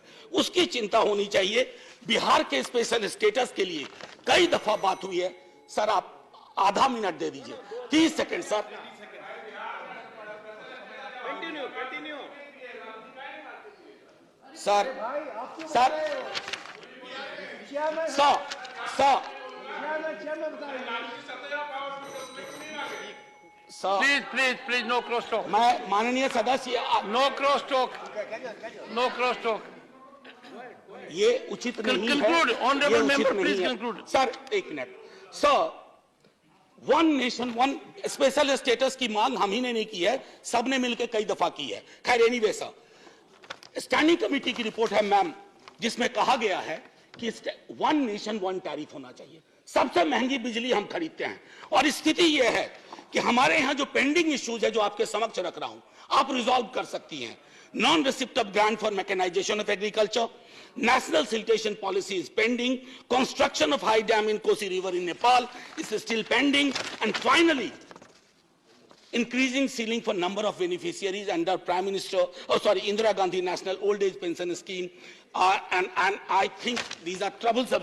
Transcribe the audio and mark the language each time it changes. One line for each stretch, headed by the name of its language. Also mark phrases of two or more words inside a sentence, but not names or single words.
Hindi: उसकी चिंता होनी चाहिए। बिहार के
English: special status
Hindi: के लिए कई दफा बात हुई है सर, आप आधा मिनट दे दीजिए, 30 सेकंड सर। सर
English: Please, no cross talk.
Hindi: मैं माननीय सदस्य,
English: No cross talk. No cross talk.
Hindi: ये उचित नहीं है।
English: Conclude, honorable
Hindi: ये उचित
English: member,
Hindi: नहीं
English: please
Hindi: है।
English: conclude.
Hindi: सर एक मिनट। सर
English: one nation one special status
Hindi: की मांग हम ही ने नहीं की है, सबने मिलकर कई दफा की है। खैर एनीवे सर,
English: standing committee
Hindi: की रिपोर्ट है मैम, जिसमें कहा गया है कि
English: one nation one tariff
Hindi: होना चाहिए। सबसे महंगी बिजली हम खरीदते हैं और स्थिति यह है कि हमारे यहां जो
English: pending issues
Hindi: है जो आपके समक्ष रख रहा हूं, आप रिजॉल्व कर सकती हैं।
English: non receipt of grant for mechanization of agriculture, national siltation policy is pending, construction of high dam in Kosi river in Nepal is still pending, and finally increasing ceiling for number of beneficiaries under Indira Gandhi National Old Age Pension Scheme, and I think these are troublesome.